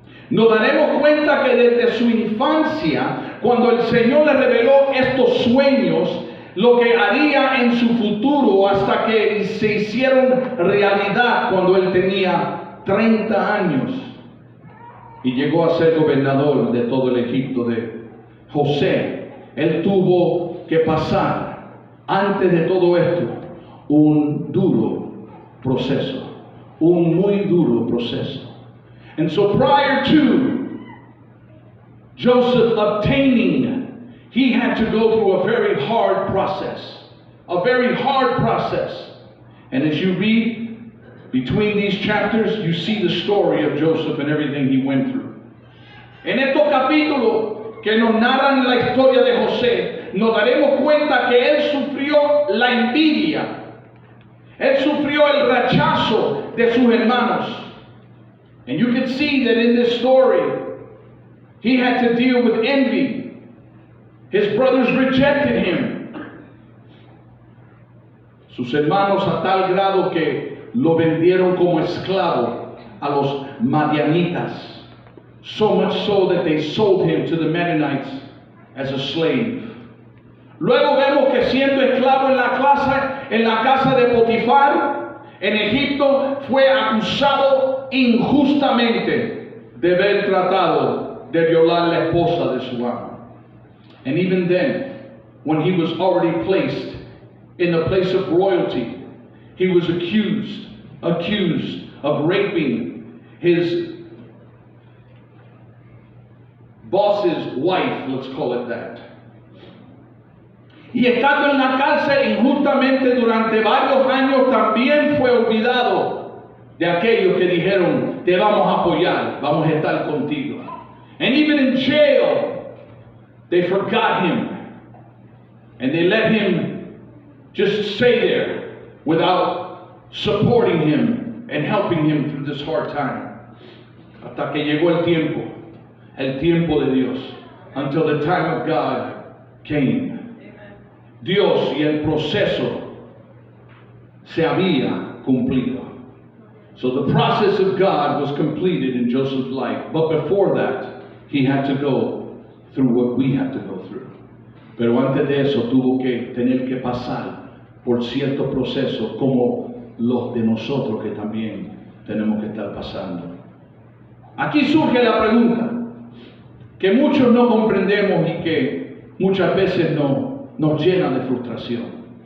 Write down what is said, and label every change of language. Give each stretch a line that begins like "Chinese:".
Spanish: Nos daremos cuenta que desde su infancia, cuando el Señor le reveló estos sueños, lo que haría en su futuro hasta que se hicieron realidad cuando él tenía 30 años y llegó a ser gobernador de todo el Egipto de José. Él tuvo que pasar, antes de todo esto, un duro proceso, un muy duro proceso.
English: And so prior to Joseph obtaining, he had to go through a very hard process. A very hard process. And as you read between these chapters, you see the story of Joseph and everything he went through.
Spanish: En estos capítulos que nos narran la historia de José, nos daremos cuenta que él sufrió la envidia. Él sufrió el rechazo de sus hermanos.
English: And you can see that in this story, he had to deal with envy. His brothers rejected him.
Spanish: Sus hermanos a tal grado que lo vendieron como esclavo a los madianitas.
English: So much so that they sold him to the Mennonites as a slave.
Spanish: Luego vemos que siendo esclavo en la casa de Potifar, en Egipto, fue acusado injustamente de haber tratado de violar la esposa de su amo.
English: And even then, when he was already placed in the place of royalty, he was accused of raping his boss's wife, let's call it that.
Spanish: Y estando en la cárcel injustamente durante varios años, también fue olvidado de aquellos que dijeron, te vamos a apoyar, vamos a estar contigo.
English: And even in jail, they forgot him. And they let him just stay there without supporting him and helping him through this hard time.
Spanish: Hasta que llegó el tiempo de Dios,
English: until the time of God came.
Spanish: Dios y el proceso se había cumplido.
English: So the process of God was completed in Joseph's life. But before that, he had to go through what we had to go through.
Spanish: Pero antes de eso tuvo que tener que pasar por ciertos procesos como los de nosotros que también tenemos que estar pasando. Aquí surge la pregunta que muchos no comprendemos y que muchas veces nos llena de frustración.